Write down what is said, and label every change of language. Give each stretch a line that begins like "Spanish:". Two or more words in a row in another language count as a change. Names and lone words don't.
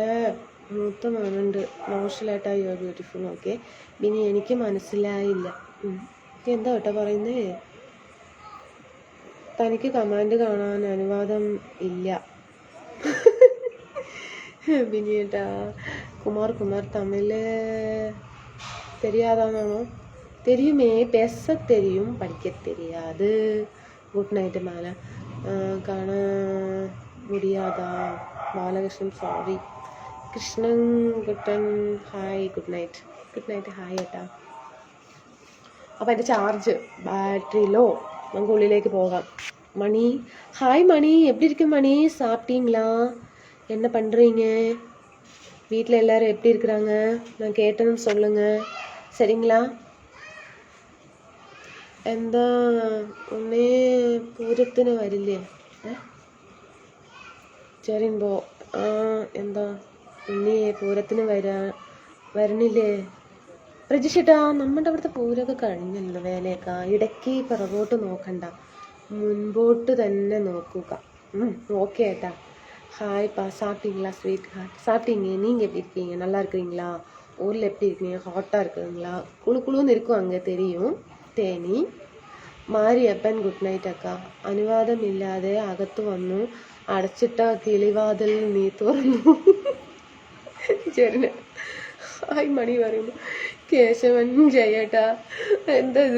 Malayalam: മൂത്ത മോനുണ്ട്. നോഷലേട്ടാ
English: you are beautiful.
Malayalam: ഓക്കെ. ഇനി എനിക്ക് മനസ്സിലായില്ല. എന്താ കേട്ടോ പറയുന്നേ? തനിക്ക് കമാൻഡ് കാണാൻ അനുവാദം ഇല്ല. ബിനിയേട്ടാ കുമാർ തമിഴ് தெரியாதானோ?
Tamil: தெரியுமே, பேச தெரியும், படிக்க தெரியாது.
English: good night
Tamil: மேலே காண முடியாதா?
Malayalam: ബാലകൃഷ്ണൻ സോറി. കൃഷ്ണൻ കുട്ടൻ ഹായ്.
English: good night
Malayalam: ഹായ് ഏട്ടാ. അപ്പോൾ എൻ്റെ
English: charge battery low.
Malayalam: നമുക്ക് ഉള്ളിലേക്ക് പോകാം.
Tamil: மணி ஹாய் மணி, எப்படி இருக்கு மணி? சாப்பிட்டீங்களா? என்ன பண்ணுறீங்க? வீட்டில் எல்லோரும் எப்படி இருக்கிறாங்க? நான் கேட்டேன்னு சொல்லுங்கள் சரிங்களா?
Malayalam: എന്താ ഒന്നേ പൂരത്തിന് വരില്ലേ? ചെറിയുമ്പോ എന്താ ഉണ്ണിയെ പൂരത്തിന് വരണില്ലേ? പ്രജിഷേട്ടാ നമ്മുടെ അവിടുത്തെ പൂരമൊക്കെ കഴിഞ്ഞല്ലോ. വേലയൊക്കെ ഇടയ്ക്ക് പിറകോട്ട് നോക്കണ്ട, മുൻപോട്ട് തന്നെ നോക്കുക.
Tamil: ஓகே ஏட்டா. ஹாய்ப்பா. சாப்பிட்டீங்களா
English: sweet heart?
Tamil: சாப்பிட்டீங்க. நீங்கள் எப்படி இருக்கீங்க? நல்லா இருக்கிறீங்களா? ஊரில் எப்படி இருக்கீங்க? ஹாட்டாக இருக்குதுங்களா? குழுன்னு இருக்கும் அங்கே தெரியும்.
Malayalam: തേനി മാരിയപ്പൻ
English: good night
Malayalam: അക്ക. അനുവാദമില്ലാതെ അകത്തു വന്നു, അടച്ചിട്ട കിളിവാതിൽ നീ തുറന്നു. ചെറിയ ഹായ് മണി പറയുന്നു. കേശവൻ ജയേട്ടാ എന്തത്?